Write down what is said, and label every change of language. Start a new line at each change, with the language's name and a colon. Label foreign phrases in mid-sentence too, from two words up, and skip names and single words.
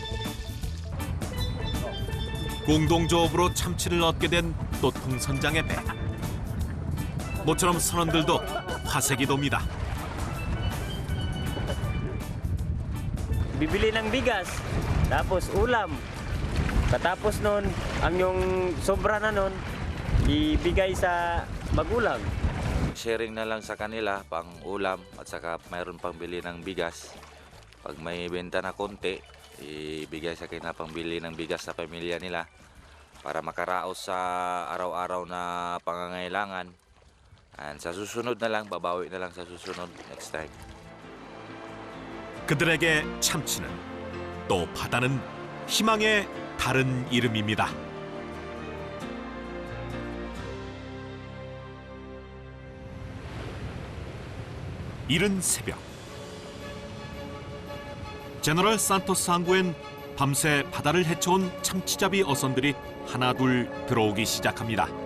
Korean: 공동조업으로 참치를 얻게 된 또통 선장의 배. 모처럼 선원들도 화색이 돕니다.
Filipino: Bibili ng bigas, tapos ulam. Katapos nun, ang yung sobra na nun, ibigay sa magulang. Sharing na lang sa kanila pang ulam at saka mayroon pang bili ng bigas. Pag may benta na konti, ibigay sa kanya pang bili ng bigas sa pamilya nila para makaraos sa araw-araw na pangangailangan. And sa susunod na lang, babawi na lang sa susunod
English: next time.
Korean: 그들에게 참치는 또 바다는 희망의 다른 이름입니다. 이른 새벽, 제너럴 산토스 항구엔 밤새 바다를 헤쳐온 참치잡이 어선들이 하나둘 들어오기 시작합니다.